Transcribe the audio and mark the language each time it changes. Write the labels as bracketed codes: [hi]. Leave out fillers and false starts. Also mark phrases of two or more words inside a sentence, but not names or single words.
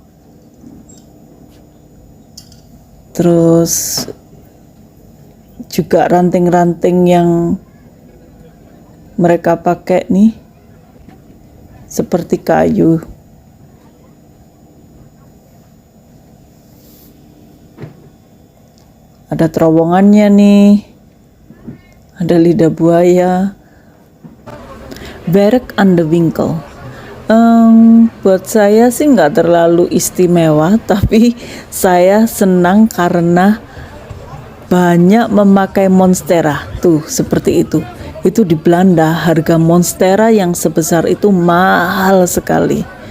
[id] Terus juga ranting-ranting yang mereka pakai nih seperti kayu. Ada terowongannya nih. Ada lidah buaya. Berk aan de Winkel. Buat saya sih nggak terlalu istimewa, tapi saya senang karena banyak memakai monstera. Tuh, seperti itu. Itu di Belanda, harga monstera yang sebesar itu mahal sekali.